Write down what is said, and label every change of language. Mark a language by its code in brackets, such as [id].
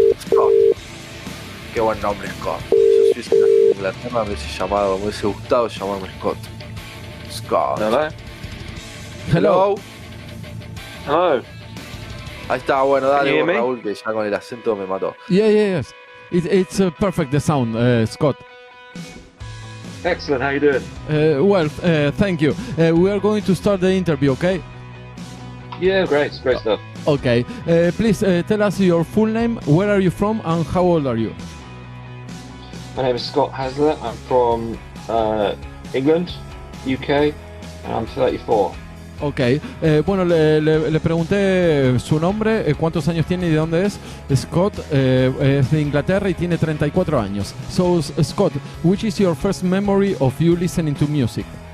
[es] Scott. Qué buen nombre, Scott. Yo si hubiese nacido en Inglaterra me hubiese gustado llamarme Scott. Scott. [en] Hello. Hello. [es] Ahí está, bueno, dale [en] Can you hear [es] Raúl, que ya con el acento me mató. [en] Yes. It's perfect, the sound, Scott. Excellent. How you doing? Thank you. We are going to start the interview, okay? Yeah, great stuff. Okay. Please tell us your full name, where are you from, and how old are you? My name is Scott Hasler. I'm from England, UK, and I'm 34. [es] Ok, bueno, le pregunté su nombre, cuántos años tiene y de dónde es. Scott es de Inglaterra y tiene 34 años. [en] So, Scott, which is your first memory of you listening to music?